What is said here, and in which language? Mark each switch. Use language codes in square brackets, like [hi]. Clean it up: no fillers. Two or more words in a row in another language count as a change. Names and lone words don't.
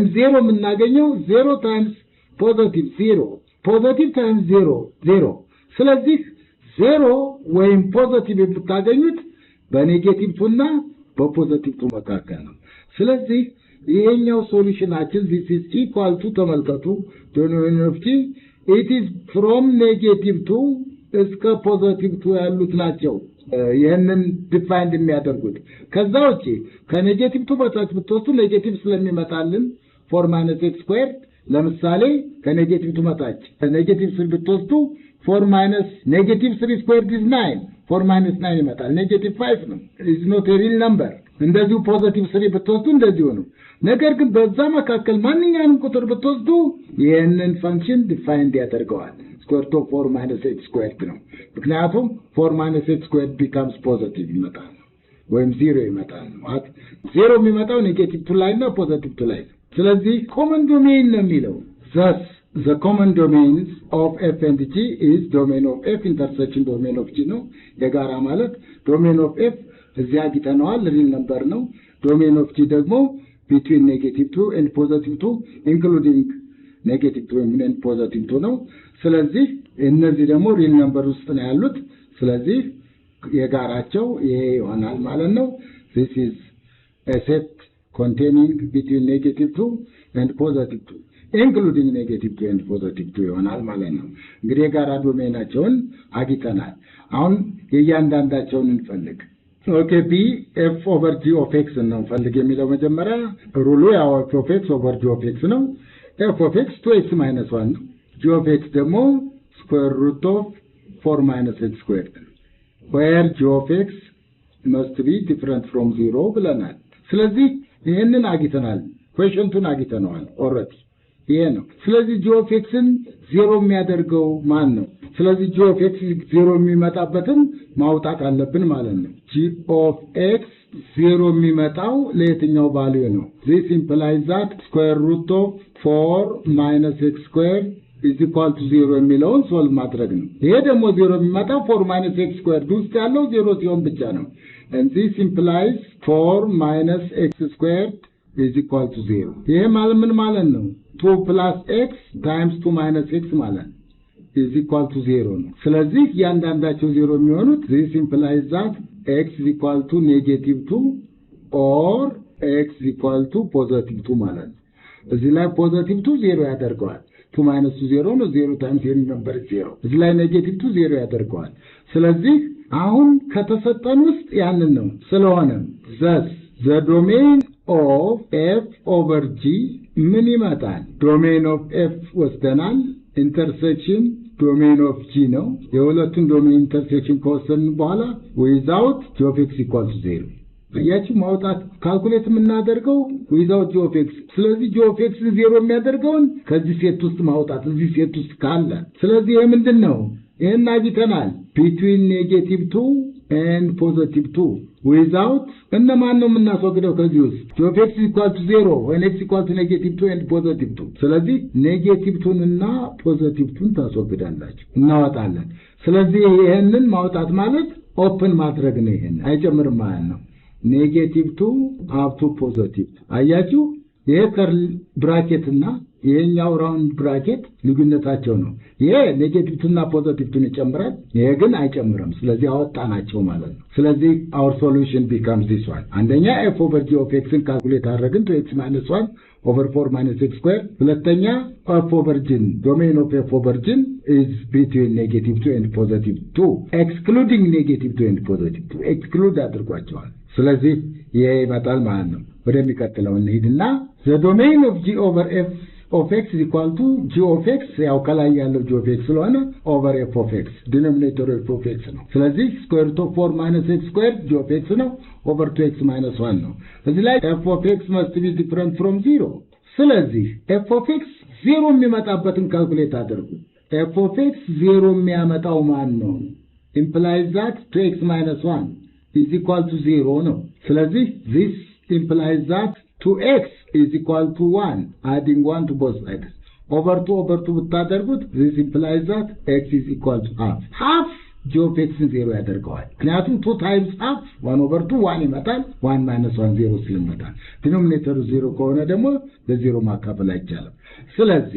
[am] 0 የምናገኘው 0 [en] times positive [am] 0 [en] positive times [am] 0 0 ስለዚህ 0 ወይም ፖዚቲቭ ብታገኙት በኔጌቲቭ ቱና በፖዚቲቭ ቱ መካከል ነው ስለዚህ ይሄኛው ሶሉሽናችን [en] this is equal to [am] ተመልከቱ [en] denominator of t it is from negative to [am] እስከ [en] positive to [am] ያሉት ናቸው ይሄንን ዲፋይንድ የሚያደርጉት ከዛ ውጪ ከኔጌቲቭ ቱ በታች ብትወስዱ ኔጌቲቭ ስለሚመጣልን 4 - x² ለምሳሌ ከኔጌቲቭ ቱ በታች ኔጌቲቭ 3 ብትወስዱ 4 - [en] negative 3² is 9 [am] 4 - 9 ይመጣል ኔጌቲቭ 5 ነው [en] is not a real number [am] እንደዚሁ ፖዚቲቭ 3 ብትወስዱ እንደዚሁ ነው ነገር ግን በዛ መካከል ማንኛውንም ቁጥር ብትወስዱ ይሄንን ፈንክሽን ዲፋይንድ ያደርገዋል [en] square root of [am] 4 - x² ነው ምክንያቱም 4 [en] - x² becomes positive [am] ይመጣል ወይም 0 ይመጣል ማለት 0 የሚመጣው ኔጌቲቭ 2 ላይ እና ፖዚቲቭ 2 ላይ ስለዚህ [en] common domain [am] ነው የሚለው [en] thus the common domains of f and g is domain of f intersection domain of g [am] ነው የጋራ ማለት [en] domain of f [am] እዚያ አግኝተነዋል ሪል ነምበር ነው [en] domain of g ደግሞ between -2 and +2 including [am] -2 and +2 ነው ስለዚህ እነዚህ ደግሞ [en] real number [am] ውስጥ ነው ያሉት ስለዚህ የጋራቸው ይሄ ይሆናል ማለት ነው this [en] is a set containing between -2 and +2 including -2 and +2 [am] ይሆናል ማለት ነው እንግዲህ የጋራ ዶሜናቸውን አግኝተናል አሁን የእያንዳንዳቸውን እንፈልግ ኦኬ [en] b f over g of x [am] ነው ፈልግ የሚለው መጀመሪያ ሩሉ ያው [en] f of x over g of x [am] ነው [en] f of x 2x - 1 [am] ነው [en] g of x [am] ደግሞ [en] square root of 4 - x² where g of x must be different from 0 [am] ብለናል ስለዚህ ይሄንን አግኝተናል ኩዌሽንቱን አግኝተናል ኦልሬዲ ይሄ ነው ስለዚህ [en] g of x- [am] ን 0 የሚያደርገው ማን ነው ስለዚህ [en] g of x [am] 0 የሚመጣበትን ማውጣት አለብን ማለት ነው [en] g of x [am] 0 የሚመጣው ለየትኛው ቫልዩ ነው [en] this implies that square root of 4 - x² is equal to 0 [am] የሚለውን ሶልቭ ማድረግ ነው ይሄ ደግሞ 0 የሚመጣው [en] 4 - x² [am] ውስጥ ያለው 0 ሲሆን ብቻ ነው [en] and this implies 4 - x² is equal to 0 [am] ይሄ ማለት ምን ማለት ነው [en] 2 + x times 2 - x ማለት is equal to 0 [am] ነው ስለዚህ ያንዳንዳቸው 0 የሚሆኑት [en] this implies that x is equal to -2 or x is equal to +2 [am] ማለት ነው እዚህ ላይ +2 0 ያደርገዋል 2 - 0 ነው 0 [en] times n number [am] 0 እዚህ ላይ -2 0 ያደርገዋል ስለዚህ አሁን ከተሰጠን ውስጥ ያንን ነው ስለሆነ [en] thus the domain of f over g [am] ምን ይመጣል [en] domain of f [am] ወስደናል [en] intersection domain of g [am] ነው የሁለቱን [en] domain intersection [am] ከወሰድን [en] በኋላ without g of x equal to 0 [am] ያቺ ማውጣት ካልኩሌት የምናደርገው [en] without g of x ስለዚህ g of x [am] 0 የሚያደርገውን ከዚህ ሴት ውስጥ ማውጣት እዚህ ሴት ውስጥ ካለ ስለዚህ ይሄ ምንድነው ይሄን አግኝተናል [en] between -2 and +2 without [am] እነማን ነው የምናስወግደው ከዚህ ውስጥ [en] g of x equal to 0 when x equal to -2 and +2 [am] ስለዚህ -2 እና +2 ታስወግዳላችሁ እናወጣለን ስለዚህ ይሄንን ማውጣት ማለት ኦፕን ማድረግ ነው ይሄን አይጨምርም ማለት ነው -2 up to +2 አያችሁ ይሄ [en] curly bracket [am] እና ይሄኛው [en] round bracket [am] ልዩነታቸው ነው ይሄ ኔጌቲቭ እና ፖዚቲቭ ይጨምራል ይሄ ግን አይጨምርም ስለዚህ አወጣናቸው ማለት ነው ስለዚህ [en] our solution becomes this one [am] አንደኛ [en] f over g of x [am] ን ካልኩሌት አደረግን [en] 2x - 1 over 4 - x² ሁለተኛ f over g domain of f over g is between -2 and +2 excluding -2 and +2 exclude [am] አድርጓቸዋል ስለዚህ ይሄ ይመጣል ማለት ነው ወደሚቀጥለው እንሂድና [en] the domain of g over f of x is equal to g of x [am] ያው ከላይ ያለው [en] g of x ስለሆነ over f of x denominator f of x [am] ነው ስለዚህ [en] square root of 4 - x² g of x ነው over 2x - 1 [am] ነው እዚህ ላይ [en] f of x must be different from 0 ስለዚህ f of x 0 [am] የሚመጣበትን ካልኩሌት አድርጉ [en] f of x 0 [am] የሚያመጣው ማን ነው? [en] implies that 2x minus 1 is equal to 0 [am] ነው። ስለዚህ [en] this implies that 2x is equal to 1, adding 1 to both sides. over 2 ብታደርጉት this implies that x is equal to half. [am] half [en] g of x [am] 0 ያደርገዋል። ምክንያቱም 2 [en] times half 1 over 2 [am] 1 ይመጣል። 1 minus 1 0 ስለሚመጣል ዲኖሚኔተሩ 0 ከሆነ ደግሞ ለዜሮ ማካፈል አይቻልም። ስለዚህ